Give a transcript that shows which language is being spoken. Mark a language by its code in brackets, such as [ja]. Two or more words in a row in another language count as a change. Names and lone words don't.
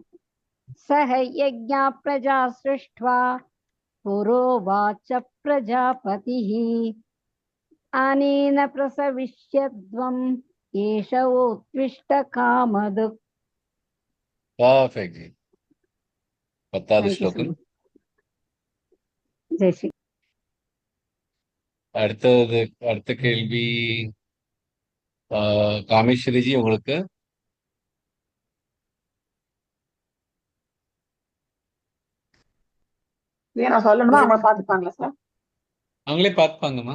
[sa] सह यज्ञा प्रजा सृष्ट्वा पुरोवाच प्रजापतिः अनेन प्रसविष्यध्वम् एष उत्विष्ट कामधुक्. [ta] பர்ஃபெக்ட் ஜி. 10வது ஸ்லோகம். [sa] जय श्री. [ta] அடுத்த கேள்வி காமேஸ்வரி ஜி உங்களுக்கு. நான் சொல்லணுமா அவங்க பார்த்துப்பாங்களா சார்? அவங்களே பார்த்துப்பாங்கம்மா.